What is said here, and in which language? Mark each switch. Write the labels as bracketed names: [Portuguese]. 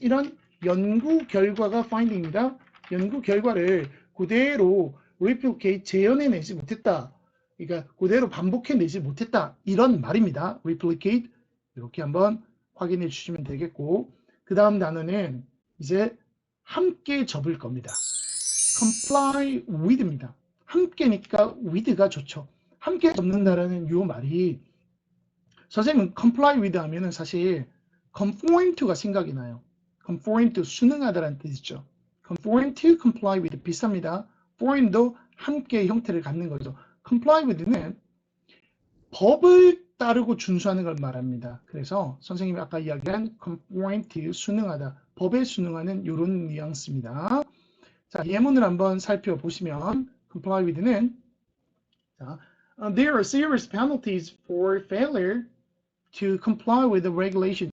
[Korean] 이런 연구 결과가 finding입니다. 연구 결과를 그대로 replicate 재현해내지 못했다. 그러니까 그대로 반복해내지 못했다. 이런 말입니다. replicate 이렇게 한번 확인해 주시면 되겠고, 그 다음 단어는 이제 함께 접을 겁니다. comply with입니다. 함께니까 with가 좋죠. 함께 접는다라는 이 말이, 선생님은 comply with 하면은 사실 conform to가 생각이 나요. conform to 순응하다라는 뜻이죠. conform to, comply with 비슷합니다. form도 함께 형태를 갖는 거죠. comply with는 법을 따르고 준수하는 걸 말합니다. 그래서 선생님이 아까 이야기한 conform to 순응하다, 법에 순응하는 이런 뉘앙스입니다. 자, 예문을 한번 살펴보시면 comply with는 자, [English] there are serious penalties for failure to comply with the regulation.